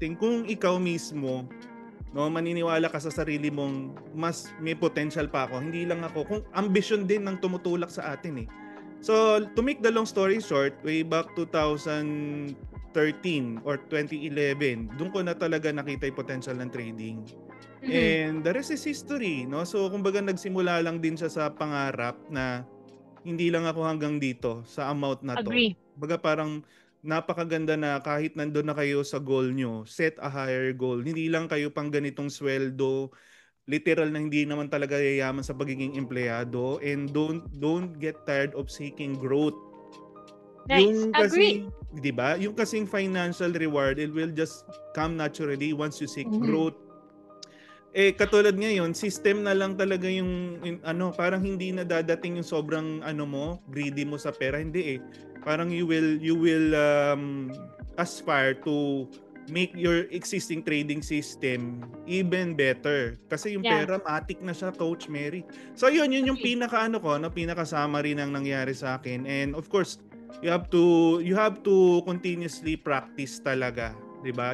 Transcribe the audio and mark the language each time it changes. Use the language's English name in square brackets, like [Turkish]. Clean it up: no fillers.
[Filipino] dadating kung ikaw mismo, no, maniniwala ka sa sarili mong mas may potential pa ako. Hindi lang ako, kung ambition din ng tumutulak sa atin eh. [English] So, to make the long story short, way back 2013 or 2011, [Filipino] doon ko na talaga nakita yung potential ng trading. Mhm. [English] And the rest is history, no? [Filipino] So, kumbaga nagsimula lang din siya sa pangarap na hindi lang ako hanggang dito sa amount na 'to. [English] Agree. [Filipino] Kumbaga parang napakaganda na kahit nandun na kayo sa goal nyo, [English] set a higher goal. [Filipino] Hindi lang kayo pang ganitong sweldo, literal na hindi naman talaga yayaman sa pagiging empleyado, [English] and don't get tired of seeking growth. Nice. [Filipino] Yung [English] Agree. [Filipino] kasi, 'di ba? Yung kasing [English] financial reward, it will just come naturally once you seek Mhm. [Filipino] growth. Eh, katulad ngayon, system na lang talaga yung ano, parang hindi na dadating yung sobrang ano mo, greedy mo sa pera, hindi eh. [English] Parang you will aspire to make your existing trading system even better. [Filipino] Kasi yung [English] Yeah. [Filipino] pera, matik na siya, Coach Mary. So yun yung [English] Agree. [Filipino] pinaka ano ko, no, pinaka summary ng nangyari sa akin. [English] And of course, you have to continuously practice [Filipino] talaga, 'di ba?